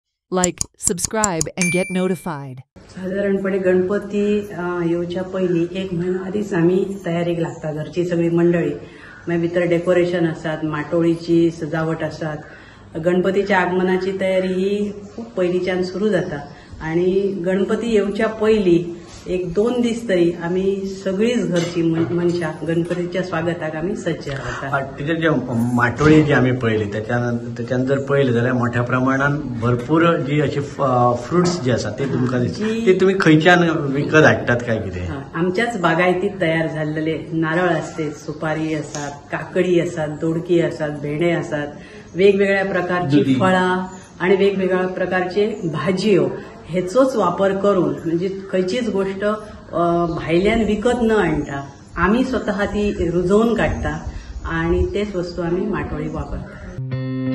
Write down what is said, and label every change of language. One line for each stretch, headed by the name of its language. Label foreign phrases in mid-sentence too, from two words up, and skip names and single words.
English: Like, subscribe, and get notified.
Konkani: साधारणपणे गणपती येवच्या पयलीं एक महिना आधीच आम्ही तयारीक लागता घरची सगळी मंडळी मागीर भितर डेकोरेशन आसात माटोळीची सजावट आसात गणपतीच्या आगमनाची तयारी ही खूप पयलींच्यान सुरू जाता आणि गणपती येवच्या पयलीं एक 2 दीस तरी आम्ही सगळीच घरची मनशां गणपतीच्या स्वागताक आम्ही सज्ज रावतात. तिचे जे माटोळी जी आम्ही पळयली त्याच्यान जर पळयलें जाल्यार मोठ्या प्रमाणात भरपूर जी अशी फ्रुट्स जी आसात ते तुमकां ती तुम्ही खंयच्यान विकत हाडटात काय कितें? आमच्याच बागायतीत तयार झालेले नारळ असते, सुपारी असतात, काकडी असतात, दोडकी असतात, भेंडे असतात, वेगवेगळ्या प्रकारची फळां आणि वेगवेगळ्या प्रकारचे भाजयो हेचोच वापर करून म्हणजे खंयचीच गोष्ट भायल्यान विकत न आणता आम्ही स्वतः ती रुजवून काढता आणि तेच वस्तू आम्ही माटोळीक वापरता.